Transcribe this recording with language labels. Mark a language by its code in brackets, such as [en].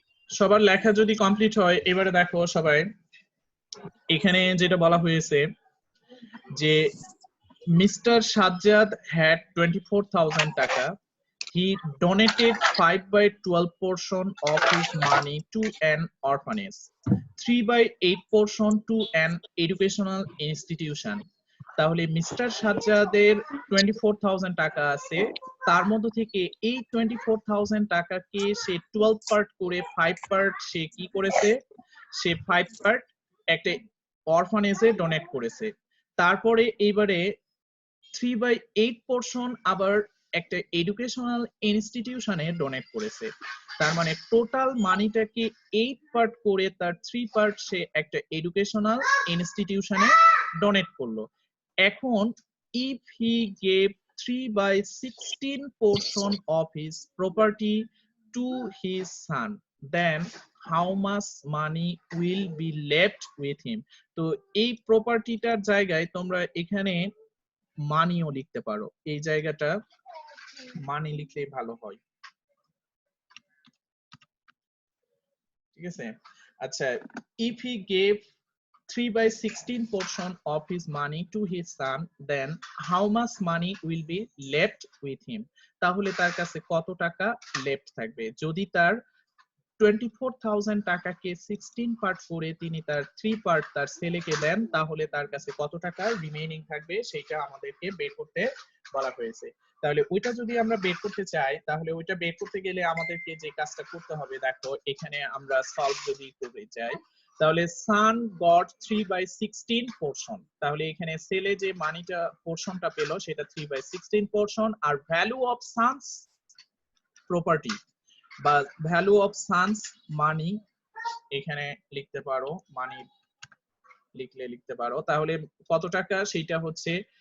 [bn] সবার লেখা যদি কমপ্লিট হয়, এবারে দেখো সবাই, এখানে যেটা বলা হয়েছে যে মিস্টার সাজ্জাদ had 24,000 টাকা. [en] He donated 5/12 portion of his money to an orphanage, 3/8 portion to an educational institution. [bn] তাহলে মিস্টার সাজ্জাদের 24,000 টাকা আছে, তার মধ্য থেকে এই 24,000 টাকাকে সে 12 পার্ট করে 5 পার্ট সে কি করেছে, সে 5 পার্ট একটা অরফানেজে ডোনেট করেছে। তারপরে এইবারে 3/8 পোর্শন আবার একটা এডুকেশনাল ইনস্টিটিউশনে ডোনেট করেছে। তার মানে টোটাল মানিটাকে 8 পার্ট করে তার 3 পার্ট সে একটা এডুকেশনাল ইনস্টিটিউশনে ডোনেট করলো। এখন [en] if he gave 3/16 portion of his property to his son, then how much money will be left with him? [bn] তো এই প্রপার্টিটার জায়গায় তোমরা এখানে মানিও লিখতে পারো, এই জায়গাটা মানি লিখলেই ভালো হয়। ঠিক আছে, আচ্ছা, [en] if he gave 3/16 portion of his money to his son, then how much money will be left with him? [bn] তাহলে তার কাছে কত টাকা লেফট থাকবে? যদি তার 24,000 টাকাকে 16 পার্ট করে তিনি তার 3 পার্ট তার ছেলেকে দেন, তাহলে তার কাছে কত টাকা রিমেইনিং থাকবে সেটা আমাদেরকে বের করতে বলা হয়েছে। তাহলে ওইটা যদি আমরা বের করতে চাই, তাহলে ওইটা বের করতে গেলে আমাদেরকে যে কাজটা করতে হবে, দেখো এখানে আমরা সলভ যদি করতে চাই, তাহলে [en] son got 3/16 portion, [bn] তাহলে এখানে ছেলে যে মানিটা পোর্শনটা পেল সেটা 3/16 portion, আর value of Sans property বা ভ্যালু অফ সানস মানি এখানে লিখতে পারো, মানি লিখলে লিখতে পারো। তাহলে কত টাকা, সেইটা হচ্ছে